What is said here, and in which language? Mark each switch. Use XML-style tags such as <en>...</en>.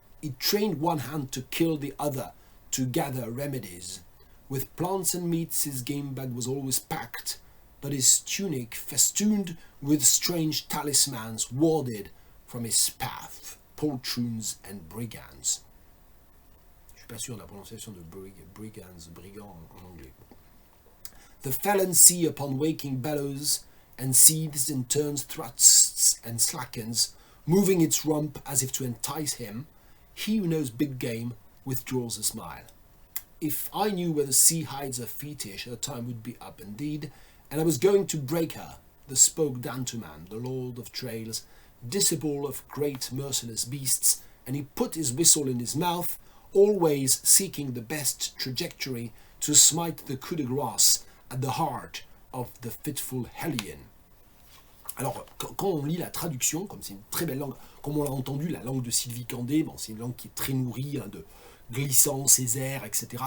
<en>He trained one hand to kill the other, to gather remedies. With plants and meats his game bag was always packed, but his tunic, festooned with strange talismans, warded from his path poltroons and brigands.</en> <fr>Je suis pas sûr de la prononciation de brigands, brigand en anglais.</fr> <en>The felon sea upon waking bellows and seethes and turns, thrusts and slackens, moving its rump as if to entice him. He who knows big game withdraws a smile. If I knew where the sea hides her fetish, her time would be up indeed, and I was going to break her, the spoke Dantuman, the lord of trails, disciple of great merciless beasts, and he put his whistle in his mouth, always seeking the best trajectory to smite the coup de grâce at the heart of the fitful Hellion.</en> <fr>Alors, quand on lit la traduction, comme c'est une très belle langue, comme on l'a entendu, la langue de Sylvie Candé, bon, c'est une langue qui est très nourrie de glissant, Césaire, etc.</fr>